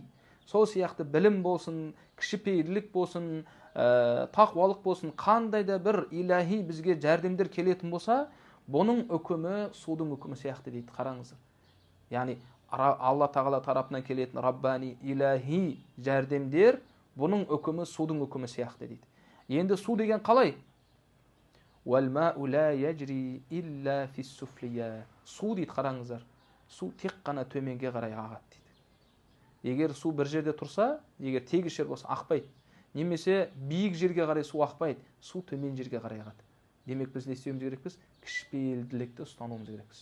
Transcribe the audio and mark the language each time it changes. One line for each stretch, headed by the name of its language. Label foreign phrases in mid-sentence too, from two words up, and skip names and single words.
Kazakh: Сол сияқты білім болсын, кішіпейілдік болсын, тақуалық болсын, қандай да бір илахи бізге жәрдемдер келетін болса, бұның үкімі судың үкімі сияқты дейді. Қараңыздар. Яғни Алла тағала тарапынан келетін раббани илахи жәрдемдер бұның үкімі судың үкімі сияқты дейді. Енді су деген қалай?
Arabic: والماء لا يجري إلا في السفلية.
Kazakh: Су дейді, қараңыздар. Су тек қана төменге қарай ағады дейді. Егер су бір жерде тұрса, егер тегіс жер болса ақпайды. Немесе биік жерге қарай су ақпайды, су төмен жерге қарай ағады. Демек біз не істеуіміз керекпіз? Кішіпейілділікті ұстануымыз керекпіз.